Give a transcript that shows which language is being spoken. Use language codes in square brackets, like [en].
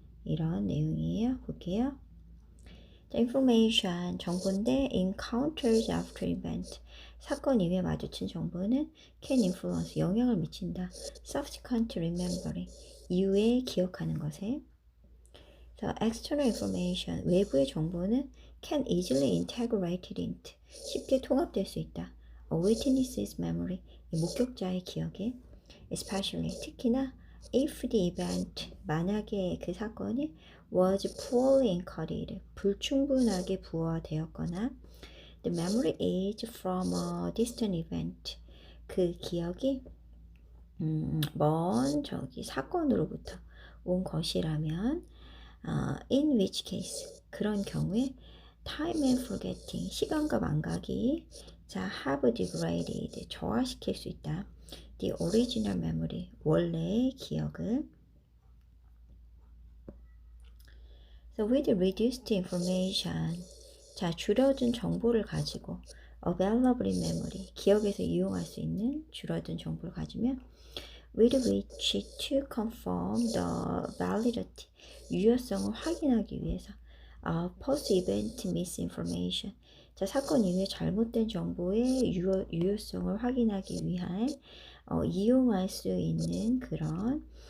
[ko] 이런 내용이에요. 볼게요. [en] information, [ko] 정보인데 [en] encounters after event, [ko] 사건 이후에 마주친 정보는 [en] can influence, [ko] 영향을 미친다. [en] subsequent remembering, [ko] 이후에 기억하는 것에. [en] So, external information, [ko] 외부의 정보는 [en] can easily integrated into, [ko] 쉽게 통합될 수 있다. [en] A witness's memory, [ko] 목격자의 기억에. [en] especially, [ko] 특히나 [en] if the event, [ko] 만약에 그 사건이 [en] was poorly encoded, [ko] 불충분하게 부호되었거나 [en] the memory is from a distant event, [ko] 그 기억이 먼 사건으로부터 온 것이라면 [en] in which case, [ko] 그런 경우에 [en] time and forgetting, [ko] 시간과 망각이 [en] have degraded, [ko] 저하시킬 수 있다. [en] The original memory, [ko] 원래의 기억을. [en] So with reduced information, [ko] 줄어든 정보를 가지고 [en] available in memory, [ko] 기억에서 이용할 수 있는 줄어든 정보를 가지면 [en] with which to confirm the validity, [ko] 유효성을 확인하기 위해서 [en] post-event misinformation, [ko] 사건 이후에 잘못된 정보의 유효성을 확인하기 위한 이용할 수 있는 그런